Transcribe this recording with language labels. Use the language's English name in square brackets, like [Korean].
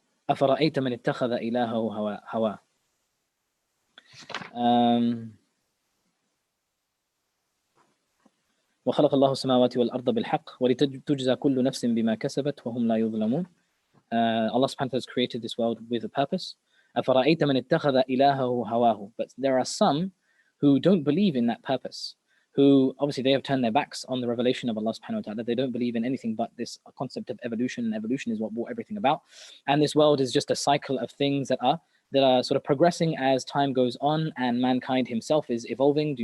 [Arabic] أفرأيت من اتخذ إلهه هواه. وخلق الله السماوات والأرض بالحق ولتجزى كل نفس بما كسبت وهم لا يظلمون. [English] Allah subhanahu wa ta'ala has created this world with a purpose. [Arabic] أفرأيت من اتخذ إلهه هواه. [English] But there are some who don't believe in that purpose, who obviously they have turned their backs on the revelation of Allah subhanahu wa ta'ala. They don't believe in anything but this concept of evolution, and evolution is what brought everything about. And this world is just a cycle of things that are sort of progressing as time goes on, and mankind himself is evolving.